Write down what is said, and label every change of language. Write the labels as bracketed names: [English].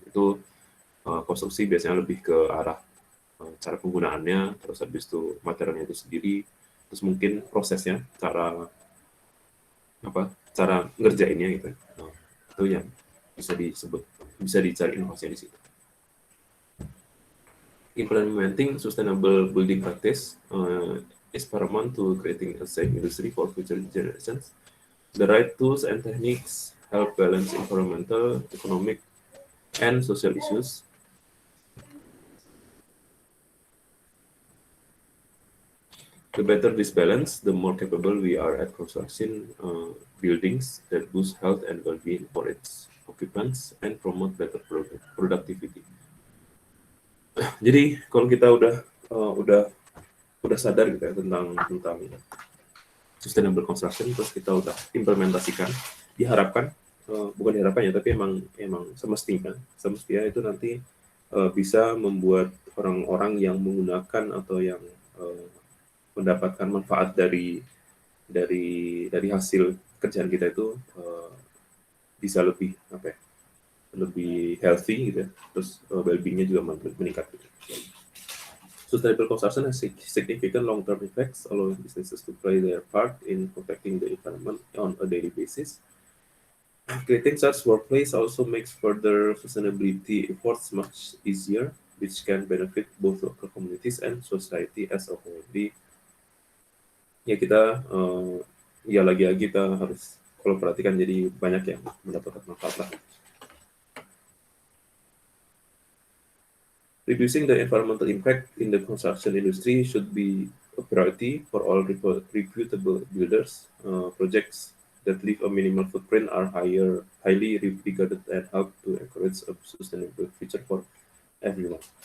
[Indonesian] Itu konstruksi biasanya lebih ke arah cara penggunaannya, terus habis itu materialnya itu sendiri, terus mungkin prosesnya, cara ngerjainnya gitu. Itu yang bisa dicari inovasi di situ. [English] Implementing sustainable building practice is paramount to creating a safe industry for future generations. The right tools and techniques help balance environmental, economic, and social issues. The better this balance, the more capable we are at construction buildings that boost health and well-being for its occupants and promote better productivity. [Indonesian] Jadi kalau kita udah sadar gitu ya tentang sustainable construction, terus kita udah implementasikan, diharapkan bukan diharapkan ya, tapi emang semestinya itu nanti bisa membuat orang-orang yang menggunakan atau yang mendapatkan manfaat dari hasil kerjaan kita itu bisa lebih lebih healthy gitu ya, terus well-being-nya juga meningkat gitu. [English] Sustainable construction has significant long-term effects, allowing businesses to play their part in protecting the environment on a daily basis. Creating such workplace also makes further sustainability efforts much easier, which can benefit both local communities and society as a whole. [Indonesian] Jadi ya kita ya lagi-lagi kita harus kalau perhatikan, jadi banyak yang mendapatkan manfaat lah. [English] Reducing the environmental impact in the construction industry should be a priority for all reputable builders. Projects that leave a minimal footprint are highly regarded and help to encourage a sustainable future for everyone.